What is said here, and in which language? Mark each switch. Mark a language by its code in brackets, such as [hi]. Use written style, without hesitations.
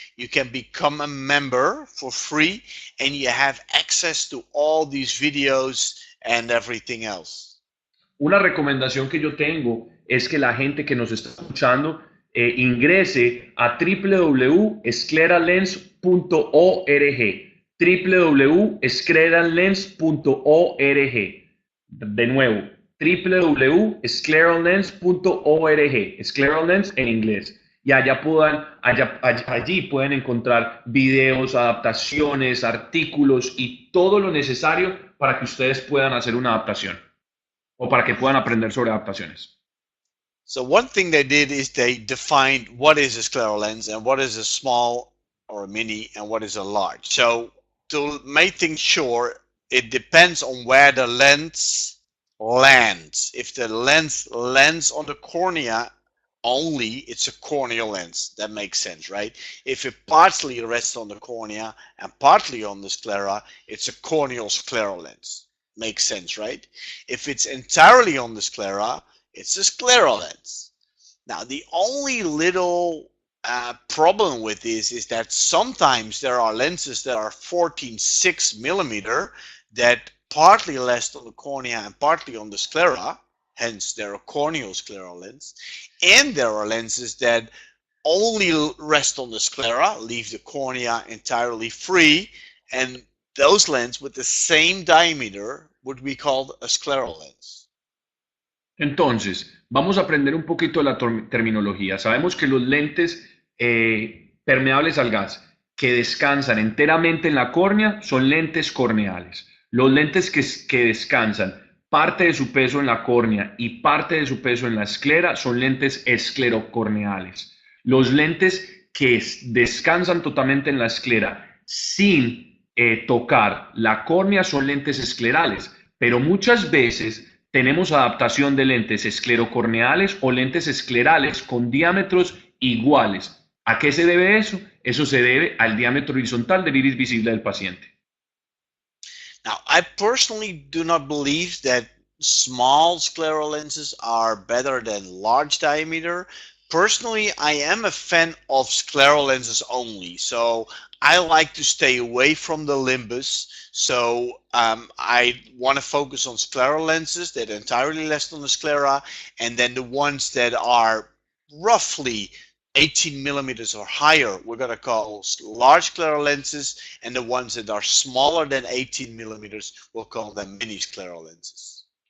[en] You can become a member for free, and you have access to all these videos and everything else. [es] Una recomendación que yo tengo es que la gente que nos está escuchando ingrese a www.scleralens.org, www.scleralens.org. De nuevo, www.scleralens.org, Scleral en inglés. Y allí pueden encontrar videos, adaptaciones, artículos y todo lo necesario para que ustedes puedan hacer una adaptación o para que puedan aprender sobre adaptaciones. [en] So one thing they did is they defined what is a scleral lens and what is a small or a mini and what is a large. So to make things sure, it depends on where the lens lands. If the lens lands on the cornea only, it's a corneal lens. That makes sense, right? If it partly rests on the cornea and partly on the sclera, it's a corneal scleral lens. Makes sense, right? If it's entirely on the sclera, it's a scleral lens. Now, the only little problem with this is that sometimes there are lenses that are 14.6 millimeter that partly rest on the cornea and partly on the sclera, hence they're a corneoscleral lens. And there are lenses that only rest on the sclera, leave the cornea entirely free, and those lenses with the same diameter would be called a scleral lens. [es] Entonces, vamos a aprender un poquito de la terminología. Sabemos que los lentes permeables al gas que descansan enteramente en la córnea son lentes corneales. Los lentes que descansan parte de su peso en la córnea y parte de su peso en la esclera son lentes esclerocorneales. Los lentes que descansan totalmente en la esclera sin tocar la córnea son lentes esclerales, pero muchas veces tenemos adaptación de lentes esclerocorneales o lentes esclerales con diámetros iguales. ¿A qué se debe eso? Eso se debe al diámetro horizontal del iris visible del paciente. [en] Now, I personally do not believe that small scleral lenses are better than large diameter. Personally, I am a fan of scleral lenses only. So I like to stay away from the limbus. So I want to focus on scleral lenses that entirely rest on the sclera, and then the ones that are roughly 18 millimeters or higher, we're going to call large scleral lenses, and the ones that are smaller than 18 millimeters, we'll call them mini scleral lenses.